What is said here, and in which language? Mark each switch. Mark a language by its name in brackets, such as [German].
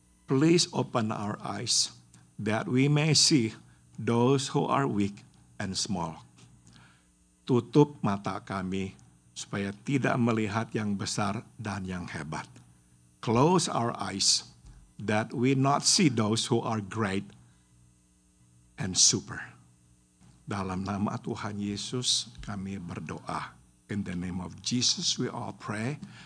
[English] Please open our eyes that we may see those who are weak and small. [Indonesian] Tutup mata kami supaya tidak melihat yang besar dan yang hebat. [English] Close our eyes that we not see those who are great and super. [Indonesian] Dalam nama Tuhan Yesus kami berdoa. [English] In the name of Jesus we all pray.